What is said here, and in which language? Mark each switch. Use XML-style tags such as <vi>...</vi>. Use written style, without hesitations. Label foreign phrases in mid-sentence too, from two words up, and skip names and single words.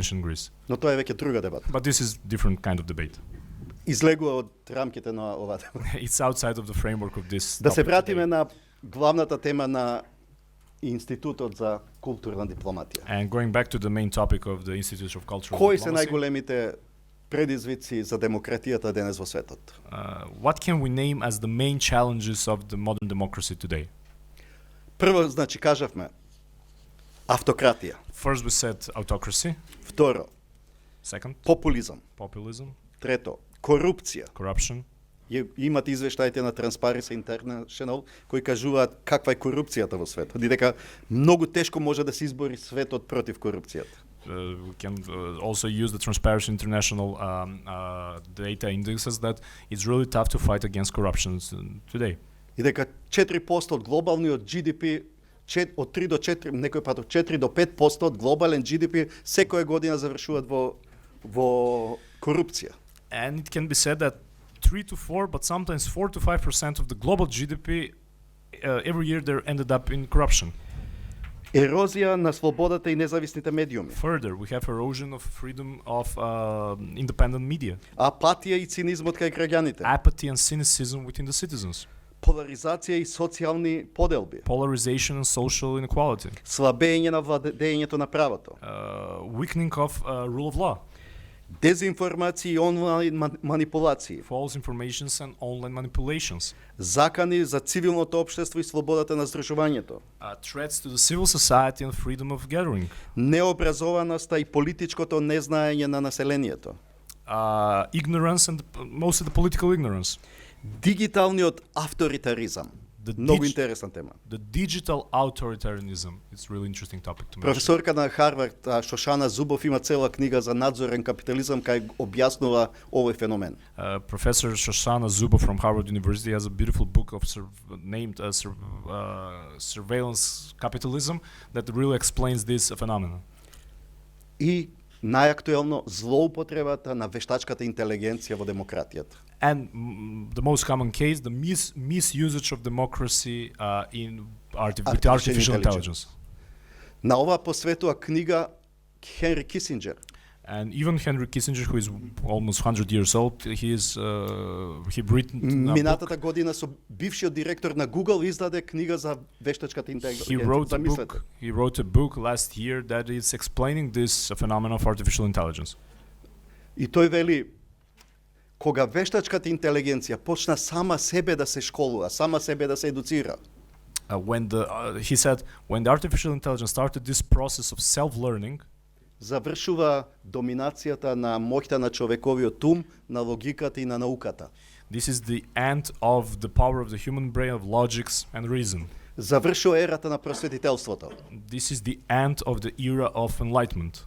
<mk>Но тоа е веќе друга дебата.</mk> <en>But this is different kind of debate.</en> <mk>излегува од рамките на оваа тема.</mk> <en>It's outside of the framework of this</en> <mk>Да се</mk> <en>topic</en> <mk>вратиме</mk> <en>today.</en> <mk>на главната тема на Институтот за културна дипломатија.</mk> <en>And going back to the main topic of the Institute of Cultural</en> <mk>Кои се</mk> <en>Diplomacy,</en> <mk>најголемите предизвици за демократијата денес во светот?</mk> <en>what can we name as the main challenges of the modern democracy today?</en> <mk>Прво, значи, кажавме автократија.</mk> <en>First, we said autocracy.</en> <mk>Второ,</mk> <en>Second,</en> <mk>популизам.</mk> <en>populism,</en> <mk>Трето, корупција.</mk> <en>corruption.</en> <mk>Имат извештаите на Transparency International кои кажуваат каква е корупцијата во светот и дека многу тешко може да се избори светот против корупцијата.</mk> <en>We can also use the Transparency International data indexes that it's really tough to fight against corruption today.</en> <mk>И дека 4% од глобалниот GDP, од 3 до 4, некој пат од 4 до 5% од глобален GDP секоја година завршуваат во корупција.</mk> <en>And it can be said that 3 to 4, but sometimes 4 to 5% of the global GDP every year they're ended up in corruption.</en> <mk>Ерозија на слободата и независните медиуми.</mk> <en>Further, we have erosion of freedom of independent media,</en> <mk>Апатија и цинизмот кај граѓаните.</mk> <en>apathy and cynicism within the citizens,</en> <mk>Поларизација и социјални поделби.</mk> <en>polarization and social inequality,</en> <mk>Слабење на владењето на правото.</mk> <en>weakening of rule of law,</en> <mk>Дезинформација и онлайн манипулации.</mk> <en>false informations and online manipulations,</en> <mk>Закани за цивилното општество и слободата на здружувањето.</mk> <en>threats to the civil society and freedom of gathering,</en> <mk>Необразованоста и политичкото незнаење на населението.</mk> <en>ignorance and mostly the political ignorance,</en> <mk>Дигиталниот авторитаризам.</mk> <en>the,</en> <mk>Многу</mk> <en>dig-</en> <mk>интересна тема.</mk> <en>the digital authoritarianism. It's a really interesting topic to mention.</en> <mk>Професорка на Харвард Шошана Зубов има цела книга за надзорен капитализам кај објаснува овој феномен.</mk> <en>Professor Shoshana Zubow from Harvard University has a beautiful book of named Surveillance Capitalism that really explains this phenomenon.</en> <mk>И најактуелно злоупотребата на вештачката интелигенција во демократијата.</mk> <en>And the most common case, the misusage of democracy with artificial intelligence.</en> <mk>На ова посветува книга Хенри Кисинџер.</mk> <en>And even Henry Kissinger, who is almost 100 years old, he written a book.</en> <mk>Минатата година со бившиот директор на Google издаде книга за вештачката интелигенција. Замислете.</mk> <en>He wrote a book last year that is explaining this phenomenon of artificial intelligence.</en> <mk>И тој вели, кога вештачката интелигенција почна сама себе да се школува, сама себе да се едуцира,</mk> <en>He said, when the artificial intelligence started this process of self-learning,</en> <mk>завршува доминацијата на моќта на човековиот ум, на логиката и на науката.</mk> <en>this is the end of the power of the human brain, of logics and reason.</en> <mk>Завршува ерата на просветителството.</mk> <en>This is the end of the era of enlightenment.</en>